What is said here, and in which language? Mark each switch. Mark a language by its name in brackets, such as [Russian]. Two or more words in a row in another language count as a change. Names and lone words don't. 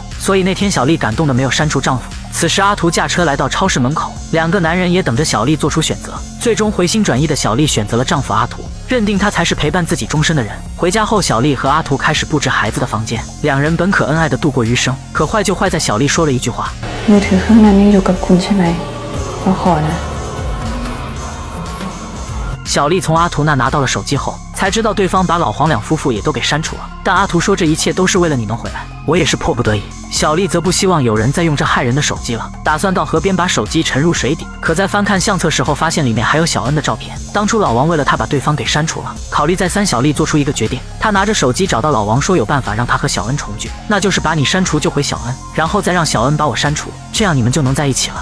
[Chinese] 所以那天小丽感动的没有删除丈夫。此时阿图驾车来到超市门口，两个男人也等着小丽做出选择。最终回心转意的小丽选择了丈夫阿图，认定他才是陪伴自己终身的人。回家后，小丽和阿图开始布置孩子的房间，两人本可恩爱的度过余生，可坏就坏在小丽说了一句话： [Thai] มือถือเครื่องนั้นยังอยู่กับคุณใช่ไหมเราขอนะ。 [Chinese] 小丽从阿图那拿到了手机后，才知道对方把老黄两夫妇也都给删除了。但阿图说这一切都是为了你能回来，我也是迫不得已。小丽则不希望有人再用这害人的手机了，打算到河边把手机沉入水底。可在翻看相册时候，发现里面还有小恩的照片。当初老王为了他把对方给删除了，考虑再三，小丽做出一个决定，她拿着手机找到老王，说有办法让他和小恩重聚，那就是把你删除救回小恩，然后再让小恩把我删除，这样你们就能在一起了。